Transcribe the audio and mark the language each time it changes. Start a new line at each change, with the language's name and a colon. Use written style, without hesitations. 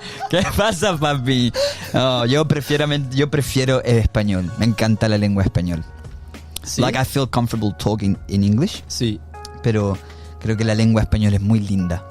Spanish: ¿Qué pasa, papi? Oh, yo prefiero el español. Me encanta la lengua español. Sí.
English: Like, I feel comfortable talking in English,
Spanish: Sí. pero creo que la lengua española es muy linda.